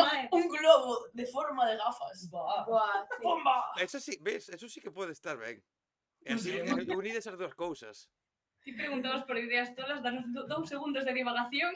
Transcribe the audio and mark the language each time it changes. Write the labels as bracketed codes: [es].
[es] Un globo de forma de gafas. Buah, sí. ¡Bomba! Eso sí, ves, eso sí que [gl] pode estar ben. E así unides as dúas cousas. Ti preguntabas por ideas tolas, danos 2 segundos de divagación